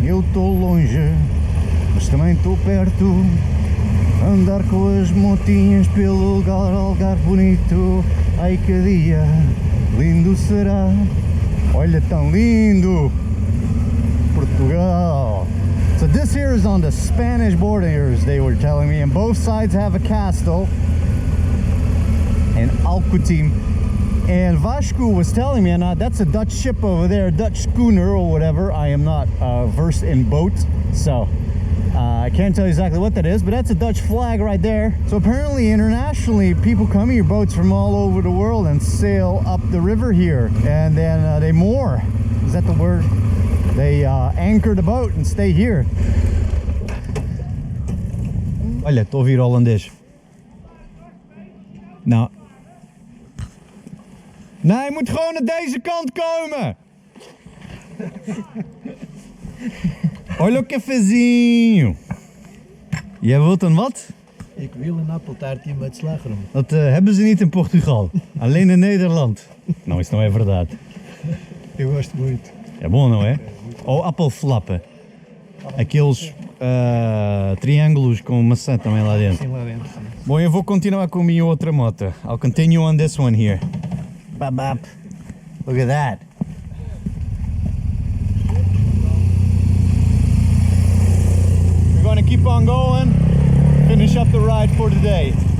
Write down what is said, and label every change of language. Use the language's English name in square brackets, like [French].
[Portuguese] Eu estou longe, mas também estou perto. Andar com as motinhas pelo Algarve bonito. Ai que dia lindo será. Olha, tão lindo Portugal. [English] So this here is on the Spanish borders, they were telling me, and both sides have a castle and Alcutim. And Vasco was telling me, and that's a Dutch ship over there, a Dutch schooner or whatever. I am not versed in boats, so I can't tell you exactly what that is, but that's a Dutch flag right there. So apparently internationally, people come here, boats from all over the world, and sail up the river here, and then they moor. Is that the word? They anchor the boat and stay here. [Portuguese] Olha, estou a ouvir holandês. [Dutch] Nou. Nee, je moet gewoon naar deze kant komen. [Portuguese] Olha o cafezinho. [Dutch] Jij wilt een wat? Ik wil een appeltaartje met slagroom. Dat hebben ze niet in Portugal. Alleen in Nederland. Nou is het nou even verdade. [Portuguese] Eu gosto muito. É bom, não é? Ou appelflappen. Aqueles triângulos com maçã também lá dentro. Sim, lá dentro. Sim. Bom, eu vou continuar com a minha outra moto. [English] I'll continue on this one here. Bap, bap. Look at that. We're going to keep on going. Finish up the ride for today.